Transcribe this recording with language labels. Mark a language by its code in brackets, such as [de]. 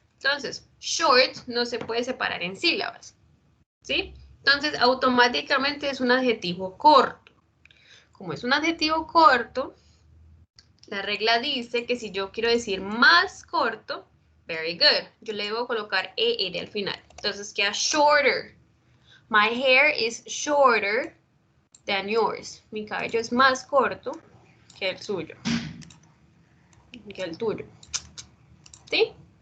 [es] Entonces, short no se puede separar en sílabas. ¿Sí? Entonces, automáticamente es un adjetivo corto. Como es un adjetivo corto, la regla dice que si yo quiero decir más corto, [en] very good, [es] yo le debo colocar ER al final. Entonces queda shorter. [en] My hair is shorter than yours. [es] Mi cabello es más corto que el suyo. Que el tuyo. ¿Sí?